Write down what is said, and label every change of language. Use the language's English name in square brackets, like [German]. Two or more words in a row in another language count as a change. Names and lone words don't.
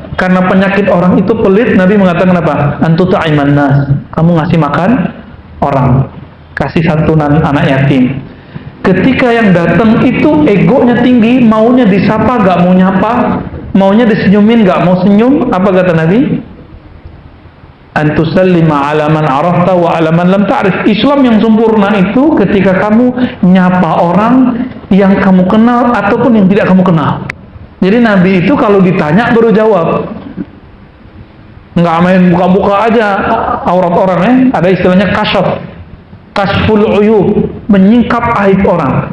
[Indonesian] Karena penyakit orang itu pelit, Nabi mengatakan apa? [Arabic] Antu ta'iman nas, [Indonesian] kamu ngasih makan orang, kasih santunan anak yatim. Ketika yang datang itu egonya tinggi, maunya disapa nggak mau nyapa, maunya disenyumin nggak mau senyum, apa kata Nabi? [Arabic] Antusallima ala man arafta wa ala man lam ta'rif. [Indonesian] Islam yang sempurna itu ketika kamu nyapa orang yang kamu kenal ataupun yang tidak kamu kenal. Jadi Nabi itu kalau ditanya baru jawab. Nggak main buka-buka aja aurat orang ya. Ada istilahnya [Arabic] kashful uyub, [Indonesian] menyingkap aib orang.